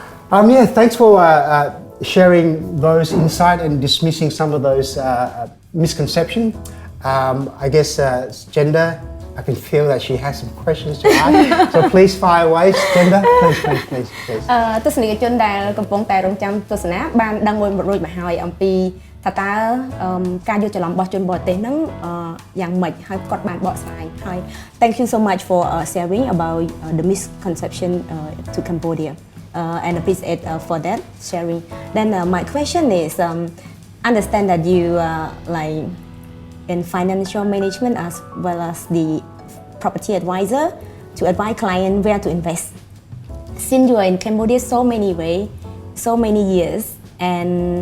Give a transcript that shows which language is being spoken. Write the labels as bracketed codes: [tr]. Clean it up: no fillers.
[en] So thanks for sharing those insights and dismissing some of those misconceptions. I guess Sochenda, I can feel that she has some questions to ask. So please fire away, Sochenda. Please. [km] ទស្សនិកជនដែលកំពុងតែរងចាំទស្សនាបានដឹងមួយរួចមកហើយអំពីថាតើការយល់ច្រឡំរបស់ជនបរទេសហ្នឹងយ៉ាងម៉េចហើយគាត់បានបកស្រាយហើយ [en] Thank you so much for sharing about the misconception to Cambodia and appreciate for that sharing. Then my question is understand that you like in financial management as well as the property advisor to advise client where to invest. Since you are in Cambodia so many years, and